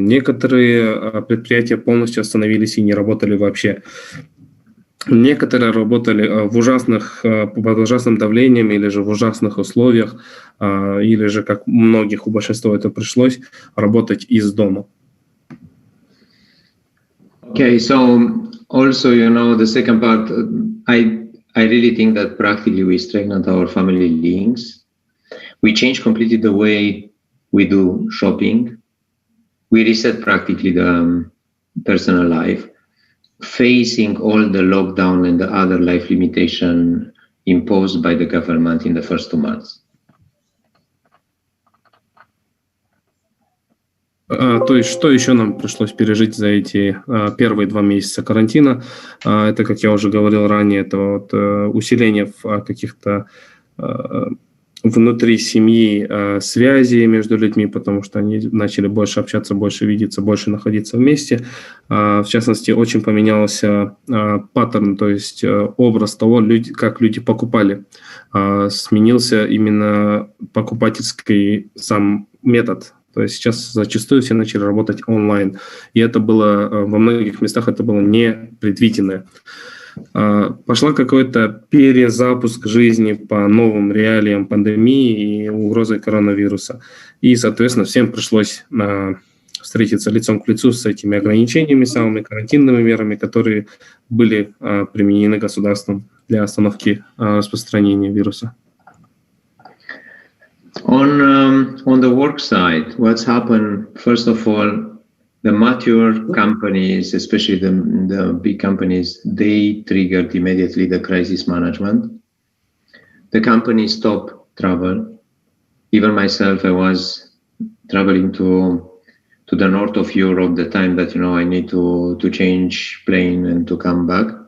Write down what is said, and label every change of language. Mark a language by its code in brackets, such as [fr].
[ru] Некоторые предприятия полностью остановились и не работали вообще. Некоторые работали под ужасным давлением или же в ужасных условиях, или же, как у многих, у большинства это пришлось, работать из дома. [en] Okay, so also, the second part, I really think that practically we strengthened our family links. We changed completely the way we do shopping. We reset practically the personal life, facing all the lockdown and the other life limitation imposed by the government in the first 2 months. [ru] То есть, что еще нам пришлось пережить за эти первые 2 месяца карантина? Это, как я уже говорил ранее, это вот усиление каких-то внутри семьи связей между людьми, потому что они начали больше общаться, больше видеться, больше находиться вместе. В частности, очень поменялся паттерн, то есть образ того, как люди покупали. Сменился именно покупательский сам метод. То есть сейчас зачастую все начали работать онлайн. И это было, во многих местах это было непредвиденное. Пошла какой-то перезапуск жизни по новым реалиям пандемии и угрозы коронавируса. И, соответственно, всем пришлось встретиться лицом к лицу с этими ограничениями, самыми карантинными мерами, которые были применены государством для остановки распространения вируса. [en] On the work side, what's happened, first of all, the mature companies, especially the big companies, they triggered immediately the crisis management. The companies stopped travel. Even myself, I was traveling to the north of Europe the time that, I need to change plane and to come back.